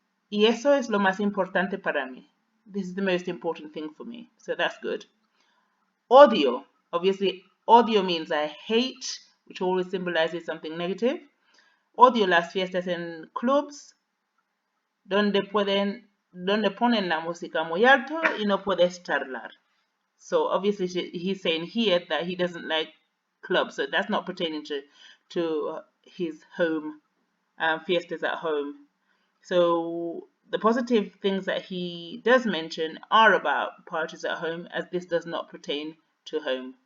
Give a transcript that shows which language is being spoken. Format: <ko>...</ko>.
<es>Y eso es lo más importante para mí.</es> <en>This is the most important thing for me. So that's good. Odio. Obviously, odio means I hate, which always symbolizes something negative.</en> <es>Odio las fiestas en clubs, donde ponen la música muy alto y no puedes charlar.</es> <en>So obviously he's saying here that he doesn't like clubs. So that's not pertaining to his home, fiestas at home. So the positive things that he does mention are about parties at home, as this does not pertain to home.</en>